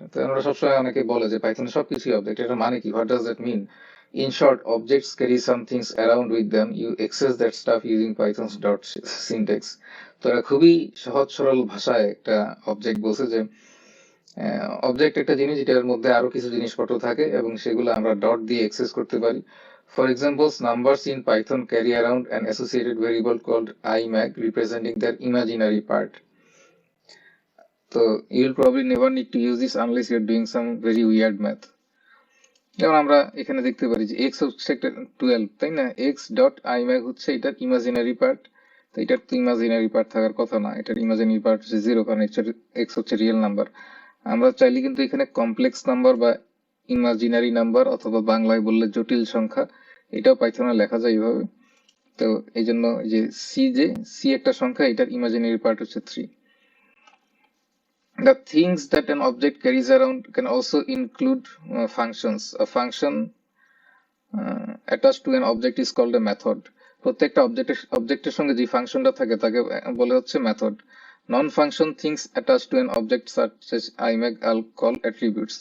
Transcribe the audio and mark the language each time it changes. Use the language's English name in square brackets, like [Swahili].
[Bangla] তো আমরা সবসময় অনেকে বলে যে পাইথনে সবকিছুই অবজেক্ট, এটা মানে কি? [English] What does that mean? In short, objects carry some things around with them. You access that stuff using Python's dot syntax. [Bangla] তো এটা খুবই সহজ সরল ভাষায় একটা অবজেক্ট বলছে যে অবজেক্ট একটা জিনিস যেটার মধ্যে আরো কিছু জিনিসপত্র থাকে এবং সেগুলো আমরা ডট দিয়ে অ্যাক্সেস করতে পারি। [English] For example, numbers in Python carry around an associated variable called imag representing their imaginary part. So you'll probably never need to use this unless you're doing some very weird math. [Bangla] যেমন আমরা এখানে দেখতে পারি যে x হচ্ছে একটা 12, তাই না? x ডট imag হচ্ছে এটার ইমাজিনারি পার্ট। তো এটার তো ইমাজিনারি পার্ট থাকার কথা না, এটার ইমাজিনারি পার্ট হচ্ছে 0, কারণ x হচ্ছে রিয়েল নাম্বার। আমরা চাইলে কিন্তু এখানে কমপ্লেক্স নাম্বার বা ইমাজিনারি নাম্বার অথবা বাংলায় বললে জটিল সংখ্যা, এটাও পাইথনে লেখা যায় এইভাবে। তো এই জন্য যে সি একটা সংখ্যা, এটার ইমাজিনারি পার্ট হচ্ছে 3। [English] The things that an object carries around can also include functions. A function attached to an object is called a method. [Bangla] প্রত্যেকটা অবজেক্টের সঙ্গে যে ফাংশনটা থাকে তাকে বলে হচ্ছে method. [English] Non function things attached to an object such as imag I'll call attributes.